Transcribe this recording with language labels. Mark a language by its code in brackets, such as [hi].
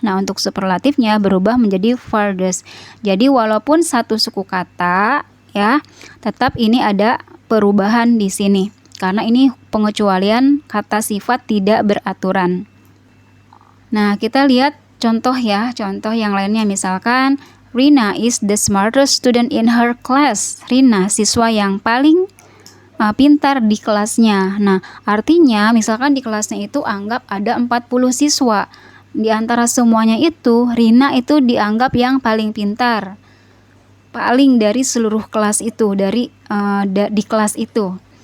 [id] Nah, untuk superlatifnya berubah menjadi farthest. Jadi walaupun satu suku kata ya, tetap ini ada perubahan di sini. Karena ini pengecualian kata sifat tidak beraturan. Nah, kita lihat contoh ya, contoh yang lainnya. Misalkan [en] Rina is the smartest student in her class. [id] Rina, siswa yang paling pintar di kelasnya. Nah, artinya misalkan di kelasnya itu anggap ada 40 siswa. Di antara semuanya itu, Rina itu dianggap yang paling pintar. Paling dari seluruh kelas itu, di kelas itu.